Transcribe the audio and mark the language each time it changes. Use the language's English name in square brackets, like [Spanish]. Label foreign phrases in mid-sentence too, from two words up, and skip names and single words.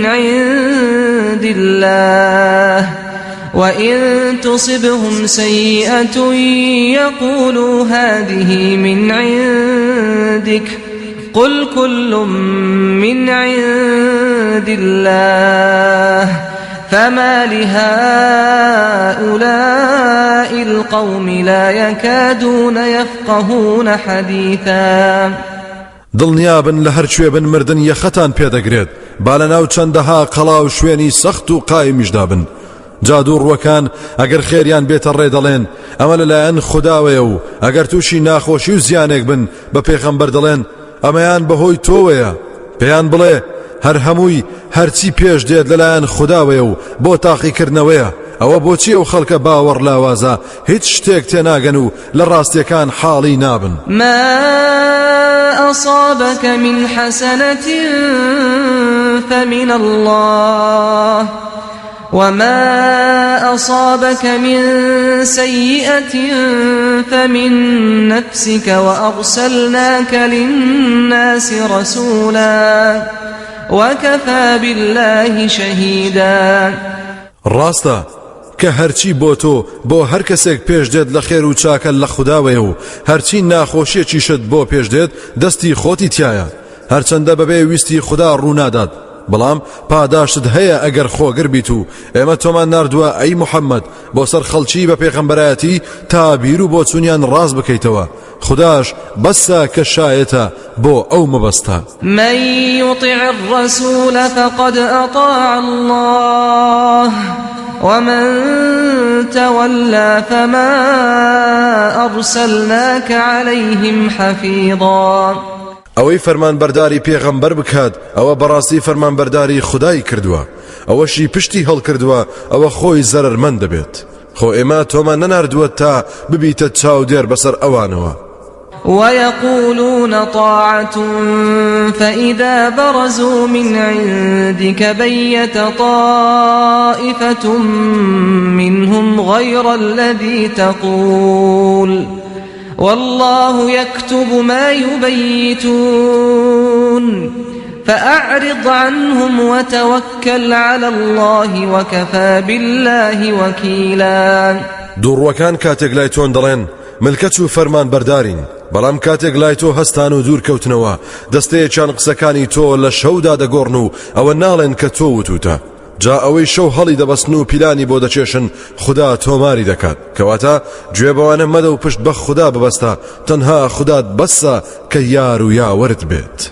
[Arabic] عند الله وإن تصبهم سيئة يقولوا هذه من عندك قل كل من عند الله فما لهؤلاء القوم لا يكادون يفقهون حديثا. [Central Kurdish] دڵنیابن لە هەر کوێ بن مردن یەخەتان پێدەگرێت با لەناو چەندەها قەڵا و شوێنی سەخت و قایمیشدا بن جادو ڕوەکان ئەگەر خێریان بێتە ڕێ دەڵێن ئەمە لەلایەن خودداوەیە و ئەگەر تووشی ناخۆشی و زیانێک بن بە پێغەمبەر دەڵێن ئەمەیان بەهۆی تۆوەیە پێیان بڵێ هەر هەمووی هەرچی پێش دێت لەلایەن خودداوەیە و بۆ تاقیکردنەوەیە ئەوە بۆچی ئەو خەڵکە باوەڕ لاوازە هیچ شتێک تێناگەن و لە ڕاستیەکان حاڵی نابن. [Arabic] ما أصابك من حسنة فمن الله وما أصابك من سيئة فمن نفسك وأرسلناك للناس رسولا وكفى بالله شهيدا. [Central Kurdish] ڕاستە کە هەرچی بۆ تۆ بۆ هەر کەسێک پێش دێت لە خێر و چاکە لە خودداوەیە و هەرچی ناخۆشیەکیشت بۆ پێش دێت دەستی خۆتی تایە هەرچەندە بەبێ ویستی خوددا ڕوونادات بەڵام پاداشت هەیە ئەگەر خۆگر بیت و ئێمە تۆمان ناردووە ئەی محەممەد بۆ سەر خەڵکی بە پێغەمبەرایەتی تا بیر و بۆ چونیان ڕاست بکەیتەوە خودداش بەسە کە شایەتە بۆ ئەو مەبەستە. [Arabic] من يطع الرسول فقد أطاع الله ومن تولى فما أرسلناك عليهم حفيظا. [Central Kurdish] ئەوەی فەرمانبەرداری پێغەمبەر بکات ئەوە بەڕاستی فەرمانبەرداری خودای کردووە ئەوەشی پشتی هەڵکردووە ئەوە خۆی زەرەرمەند دەبێت خۆ ئێمە تۆمان نەناردووە تا ببیتە چاودێر بەسەر ئەوانەوە [Arabic] ويقولون طاعة فإذا برزوا من عندك بيت طائفة منهم غير الذي تقول والله يكتب ما يبيتون فأعرض عنهم وتوكل على الله وكفى بالله وكيلا [Central Kurdish] دوڕوەکان کاتێک لای تۆن دەڵێن ملکەت و فەرمان بەردارین بەڵام کاتێک لای تۆ هەستان و دوور کەوتنەوە دەستەیەکیان قسەکانی تۆ لە شەودا دەگۆڕن و ئەوە ناڵێن کە تۆ وتوتە جا ئەوەی شەو هەڵی دەبەستن و پیلانی بۆ دەچێشن خدا تۆماری دەکات کەواتە گوێ بەوانە مەدە و پشت بە خدا ببەستە تەنها خودات بەسە کە یار و یاوەرت بێت